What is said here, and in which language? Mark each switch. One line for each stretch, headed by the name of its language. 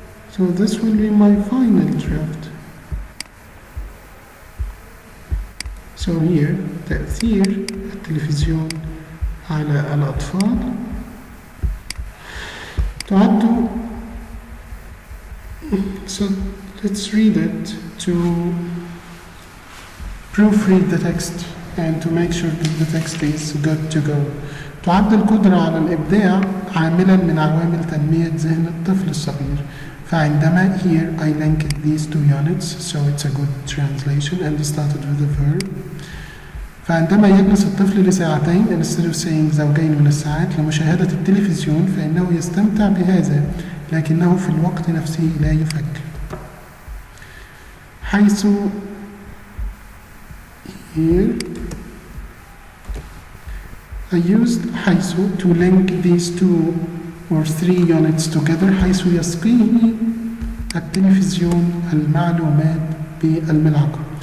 English: So this will be my final draft. So here
Arabic: تأثير التلفزيون على الأطفال تعد.
English: So let's read it to proofread the text and to make sure that the text is good to go.
Arabic: تعد القدرة على الإبداع عاملا من عوامل تنمية ذهن الطفل الصغير.
English: فعندما here I linked these two units, so it's a good translation and started with the verb.
Arabic: فعندما يجلس الطفل لساعتين
English: instead of saying
Arabic: زوجين من الساعات لمشاهدة التلفزيون فإنه يستمتع بهذا لكنه في الوقت نفسه لا يفكر.
English: حيث here I used حيث to link these two or three units together
Arabic: حيث يسقيه التلفزيون المعلومات بالملعقة.